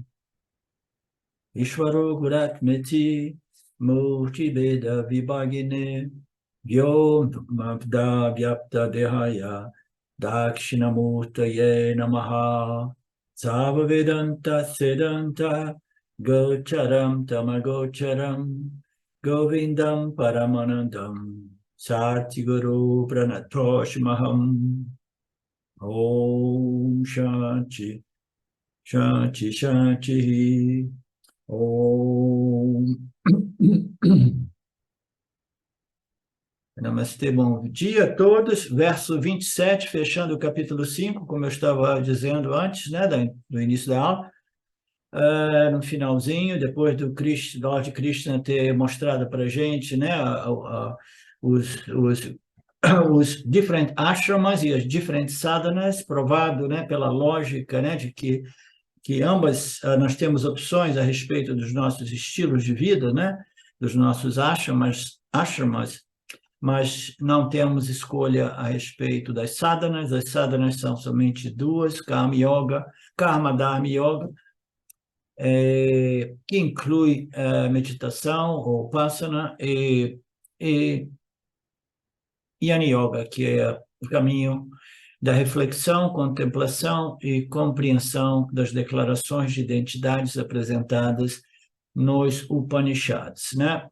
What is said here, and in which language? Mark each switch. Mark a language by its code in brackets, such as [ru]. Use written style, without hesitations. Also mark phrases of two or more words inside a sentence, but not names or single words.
[sa] Ishvaro Guratmeti Murti Beda Vibhagine Vyom Mabda Vyapta Dehaya Dakshinamurtaye Namaha Sava Vedanta Sedanta Gocharam Tamagocharam Govindam Paramanandam Satiguru Pranatoshmaham Om Shanti Shanti Shanti Om Namastê, [pt] bom dia a todos. Verso 27, fechando o capítulo 5, como eu estava dizendo antes, né, do início da aula. No finalzinho, depois do Lord Krishna ter mostrado para a gente, né, os os different ashramas e as different sadhanas, provado, né, pela lógica, né, de que ambas nós temos opções a respeito dos nossos estilos de vida, né, dos nossos ashramas, mas não temos escolha a respeito das sadhanas. As sadhanas são somente duas: [sa] Karma Yoga, Karma Dharma Yoga, [pt] que inclui meditação, ou Upasana, e [sa] Jnana Yoga, [pt] que é o caminho da reflexão, contemplação e compreensão das declarações de identidades apresentadas nos Upanishads, né?